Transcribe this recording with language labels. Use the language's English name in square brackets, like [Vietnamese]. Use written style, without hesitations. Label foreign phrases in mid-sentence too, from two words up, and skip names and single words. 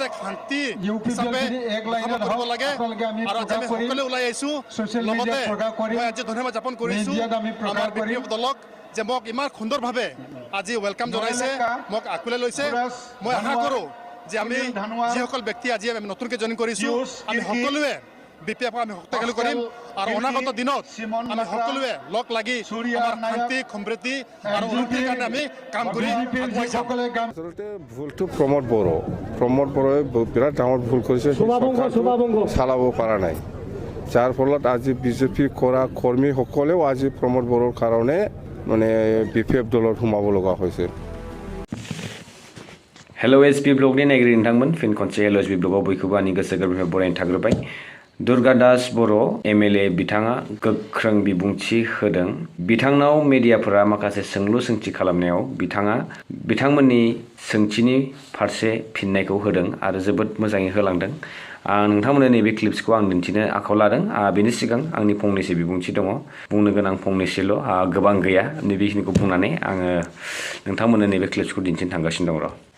[Assamese] শান্তি হিচাপে বসবাস কৰিব লাগে আৰু আজি আমি সকলোৱে ওলাই আহিছোঁ লগতে মই আজি ধন্যবাদ জ্ঞাপন কৰিছোঁ আমাৰ বিপিএফ দলক যে মোক ইমান সুন্দৰভাৱে আজি ওয়েলকাম জনাইছে মোক আঁকোৱালি লৈছে মই আশা কৰোঁ যে আমি যিসকল ব্যক্তি আজি আমি নতুনকৈ জইন কৰিছোঁ আমি সকলোৱে বিপিএফ আমি শক্তিশালী কৰিম আৰু অনাগত দিনত আমি সকলোৱে লগ লাগি আমাৰ শান্তি সমৃদ্ধি আৰু উন্নতিৰ কাৰণে আমি কাম কৰি আগুৱাই যাম আচলতে ভুলটো প্ৰমোদ বড়োৱে বিৰাট ডাঙৰ ভুল কৰিছে চলাব পৰা নাই যাৰ ফলত আজি বিজেপি কৰা কৰ্মীসকলেও আজি প্ৰমোদ বড়োৰ কাৰণে মানে বিপিএফ দলত সোমাব লগা হৈছে [Bodo] हेलो एसपी ब्लगनि नायगिरि नोंथांमोन फिन खनसे हेलो एसपी ब्लगाव बयखौबो आंनि गोसो गोरबोनिफ्राय बरायनो थाग्रोबाय दुर्गा दास बर' MLA बिथाङा गोख्रों बिबुंथि होदों बिथांनाव मेडियाफोरा माखासे सोंलु सोंथि खालामनायाव बिथाङा बिथांमोननि सोंथिनि फारसे फिननायखौ होदों आरो जोबोद मोजाङै होलांदों नोंथांमोननो नैबे क्लिप्सखौ आं दिन्थिनो आखायाव लादों बेनि सिगां आंनि फंनैसो बिबुंथि दङ बुंनो गोनां फंनैसोल' गोबां गैया नैबेखिनिखौ बुंनानै आङो नोंथांमोननो नैबे क्लिप्सखौ दिन्थिनो थांगासिनो दं र'